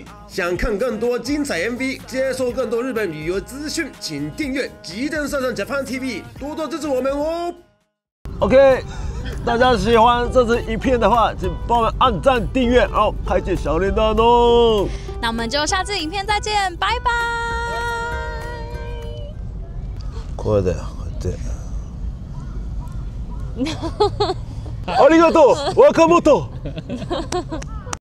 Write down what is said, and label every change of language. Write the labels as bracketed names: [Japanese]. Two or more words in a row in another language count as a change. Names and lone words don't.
[Chinese] 想看更多精彩 MV， 接收更多日本旅遊資訊，請訂閱吉田社長 Japan TV， 多多支持我們哦。OK， 大家喜歡這支影片的話，請幫我們按讚、訂閱，然後開啟小鈴鐺哦。那我們就下次影片再見，拜拜。 [Japanese] これだよ、こうやって。ありがとう、若本。